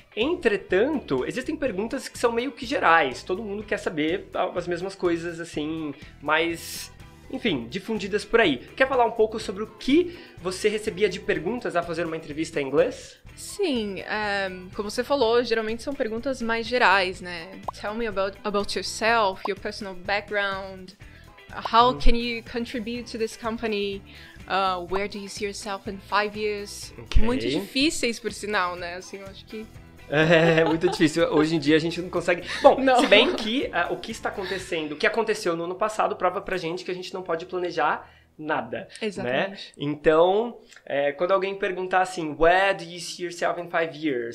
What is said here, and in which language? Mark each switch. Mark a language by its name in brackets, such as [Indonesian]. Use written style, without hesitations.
[Portuguese] Entretanto, existem perguntas que são meio que gerais. Todo mundo quer saber as mesmas coisas, assim, mais, enfim, difundidas por aí. Quer falar um pouco sobre o que você recebia de perguntas a fazer uma entrevista em inglês? Sim, como você falou, geralmente são perguntas mais gerais, né? [English] Tell me about yourself, your personal background, how can you contribute to this company, where do you see yourself in 5 years? Okay. [Portuguese] Muito difíceis, por sinal, né? Assim, eu acho que... É muito difícil. Hoje em dia a gente não consegue... Bom, não. Se bem que o que está acontecendo, o que aconteceu no ano passado prova pra gente que a gente não pode planejar nada. Exatamente. Né? Então, quando alguém perguntar assim, [English] where do you see yourself in 5 years?